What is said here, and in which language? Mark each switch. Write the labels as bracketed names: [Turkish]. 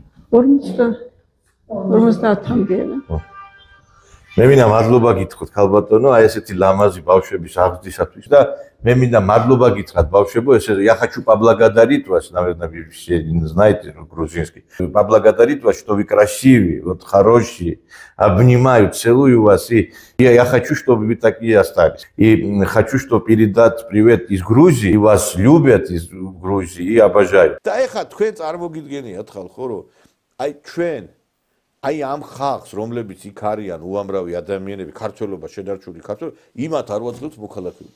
[Georgian] 50-მდე. მე მინდა მადლობა გითხრათ ქალბატონო, აი ესეთი ლამაზი ბავშვების აღზრდისათვის და მე მინდა мадლობა გითხრათ ბავშვებო, ესე [Russian] я хочу поблагодарить вас, наверное, вы все знаете грузинский. Поблагодарить вас, что вы красивые, вот хорошие. Обнимаю, целую вас и я хочу, чтобы вы такие остались. И хочу, чтобы передать привет из Грузии, и вас любят из Грузии и обожают. [Georgian] და ეხა თქვენ წარმოგიდგენიათ ხალხო, რომ აი ჩვენ აი ამ ხალხს, რომლებიც იქ არიან უამრავი ადამიანები, ქართველობა, შედარჩული ქართველობა, იმათ არ ვაძლევთ მოქალაქეობას.